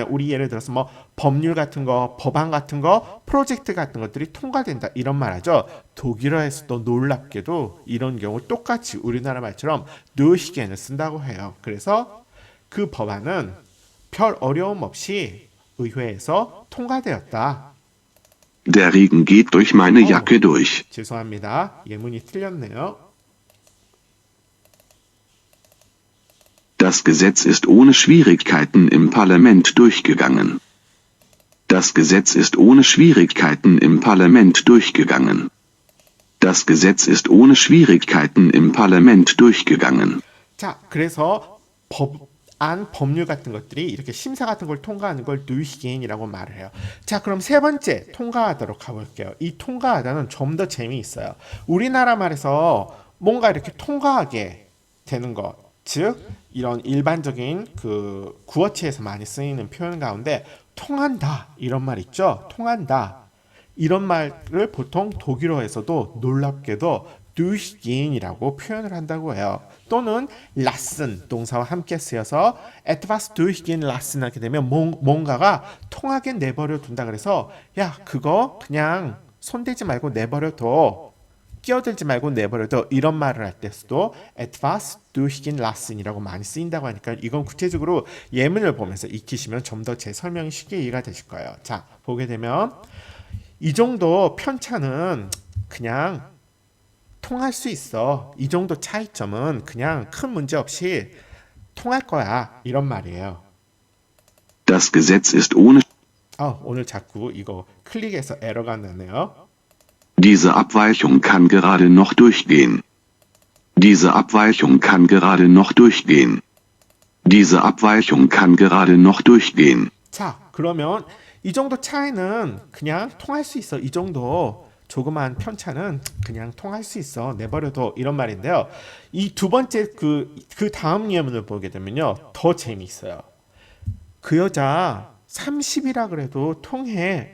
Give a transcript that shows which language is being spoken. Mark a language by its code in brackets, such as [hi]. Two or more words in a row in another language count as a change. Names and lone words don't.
[ko] 우리 예를 들어서 뭐 법률 같은 거, 법안 같은 거, 프로젝트 같은 것들이 통과된다. 이런 말 하죠. 독일어에서도 놀랍게도 이런 경우 똑같이 우리나라 말처럼 durchgehen을 쓴다고 해요. 그래서 그 법안은 별 어려움 없이 의회에서 통과되었다. [de] Der Regen geht durch meine Jacke durch. [ko] 죄송합니다. 예문이 틀렸네요. [de] Das Gesetz ist ohne Schwierigkeiten im Parlament durchgegangen. Das Gesetz ist ohne Schwierigkeiten im Parlament durchgegangen. Das Gesetz ist ohne Schwierigkeiten im Parlament durchgegangen. [ko] 자, 그래서 법률 같은 것들이 이렇게 심사 같은 걸 통과하는 걸 durchgehen이라고 말을 해요. 자, 그럼 세 번째 통과하도록 가볼게요. 이 통과하다는 좀 더 재미있어요. 우리나라 말에서 뭔가 이렇게 통과하게 되는 것, 즉 이런 일반적인 그 구어체에서 많이 쓰이는 표현 가운데 통한다 이런 말 있죠. 통한다 이런 말을 보통 독일어에서도 놀랍게도 durchgehen이라고 표현을 한다고 해요. 또는 lassen 동사와 함께 쓰여서 [de] etwas durchgehen lassen [ko] 하게 되면 뭔가가 통하게 내버려 둔다. 그래서 야, 그거 그냥 손대지 말고 내버려 둬. 끼어들지 말고 내버려둬. 이런 말을 할 때서도 [de] etwas durchgehen lassen [ko] 이라고 많이 쓰인다고 하니까 이건 구체적으로 예문을 보면서 익히시면 좀 더 제 설명이 쉽게 이해가 되실 거예요. 자, 보게 되면 이 정도 편차는 그냥 통할 수 있어. 이 정도 차이점은 그냥 큰 문제 없이 통할 거야. 이런 말이에요. [de] Das Gesetz ist ohne [ko] 오늘 자꾸 이거 클릭해서 에러가 나네요. [de] Diese Abweichung kann gerade noch durchgehen. Diese Abweichung kann gerade noch durchgehen. Diese Abweichung kann gerade noch durchgehen. [ko] 자, 그러면 이 정도 차이는 그냥 통할 수 있어. 이 정도 조그만 편차는 그냥 통할 수 있어. 내버려둬. 이런 말인데요. 이 두 번째 그 다음 예문을 보게 되면요. 더 재미있어요. 그 여자 30이라 그래도 통해.